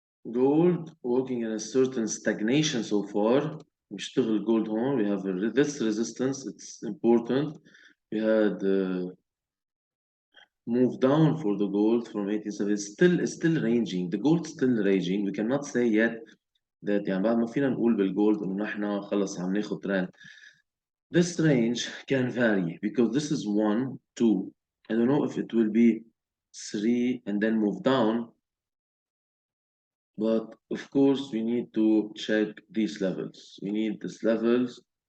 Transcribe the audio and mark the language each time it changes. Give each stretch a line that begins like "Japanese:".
English: Gold working in a certain stagnation so far.
Arabic: بيشتغل gold هون.
English: We have this resistance. It's important. We had move down for the gold from 1870. Still ranging. The gold still ranging. We cannot say yet that
Arabic: يعني بعد ما فينا نقول بالجولد إنه نحن خلص عم ناخد trend.
English: This range can vary because this is 1, 2. I don't know if it will be 3 and then move down. But of course, we need to check these levels. We need these levels.